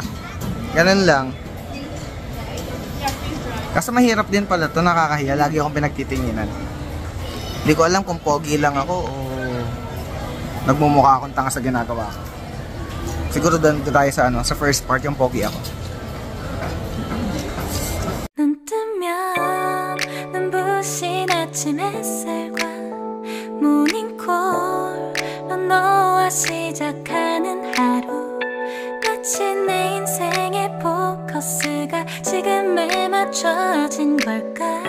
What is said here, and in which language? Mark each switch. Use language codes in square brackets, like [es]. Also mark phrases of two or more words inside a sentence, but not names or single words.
[tl] Ganun lang. Kasi mahirap din pala to, nakakahiya. Lagi akong pinagtitinginan. Hindi ko alam kung pogi lang ako o nagmumukha akong tanga sa ginagawa ko. Siguro doon tayo sa sa [en] first part [tl] yung pogi ako. [ko] 눈 뜨면 눈부신 아침 햇살과 모닝콜로 너와 시작하는 하루 마치 내 인생의 포커스가 지금에 맞춰진 걸까